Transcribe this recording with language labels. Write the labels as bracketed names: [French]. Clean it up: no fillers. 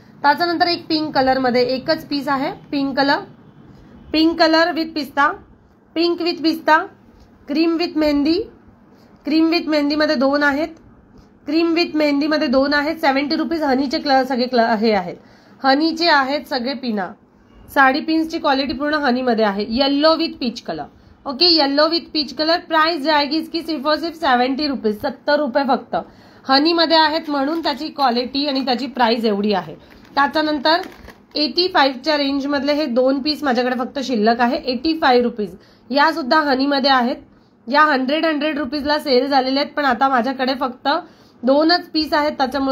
[Marathi] त्याच्यानंतर एक pink colour मध्ये एकच पीस आहे. Pink colour, pink colour with पिस्ता, पिंक विथ पिस्ता. Cream with mehndi, cream with mehndi मध्ये 2 आहेत. क्रीम विथ मेहंदी मध्ये 2 आहेत. 70 रुपीज. हनीचे सगळे हे आहेत, हनीचे आहेत सगळे पिना. साडी पिन्सची क्वालिटी पूर्ण हनी मध्ये आहे. [English] Yellow with peach colour. Okay. Yellow with peach colour. [Hindi] Price जाएगी इसकी सिर्फ और सिर्फ 70 रुपीज. [Marathi] 70 रुपये फक्त. हनी मध्ये आहेत म्हणून त्याची क्वालिटी आणि त्याची प्राइस एवढी आहे. त्याच्यानंतर 85च्या रेंज मधले हे 2 पीस माझ्याकडे फक्त शिल्लक आहे. 85 रुपीज. या सुद्धा हनी मध्ये आहेत. या 100 रुपीजला सेल झालेले आहेत, पण आता माझ्याकडे फक्त 2च पीस आहेत.